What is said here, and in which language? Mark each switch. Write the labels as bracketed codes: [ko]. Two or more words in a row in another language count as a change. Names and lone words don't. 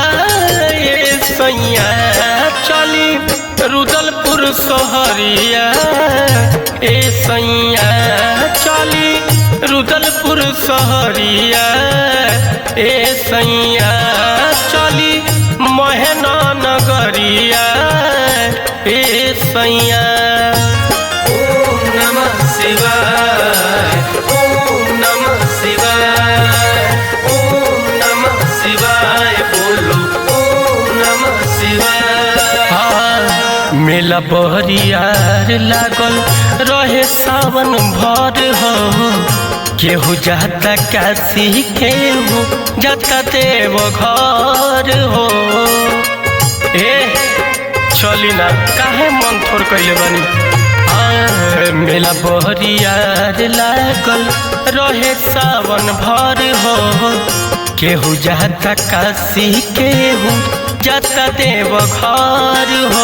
[bho] सैया चली रुदलपुर सहरिया ए सैया चली रुदलपुर सहरिया ए सैया चली महेना नगरिया ए सैया। [sa] ओम नमः शिवाय ओम नमः शिवाय ओम नमः शिवाय बोलो ओम नमः शिवाय। [bho] मेला बहरियार लागल रहे सावन भर हो केहू जाता काशी केहू जाता देव घर हो। ए चली ना काहे मन थोर कैले बानी मेला बहरियार लागल रहे सावन भर हो केहू जाता काशी केहू जाता देव घर हो।